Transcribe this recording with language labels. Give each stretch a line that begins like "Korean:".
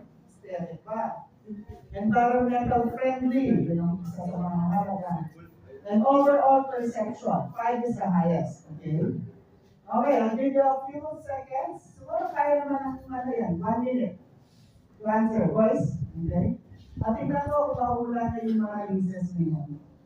Filipino: Aesthetic ba?
English: Environmental friendly.
Filipino: Yun ang isa sa mga halaga.
English: And overall perception, 5 is the highest. Okay? Okay, I'll give you a few seconds.
Filipino: Siguro kaya naman ng ano yan,
English: 1 minute to answer. Boys, okay?
Filipino: At tingnan ko kung mahula na yung mga uses ngayon.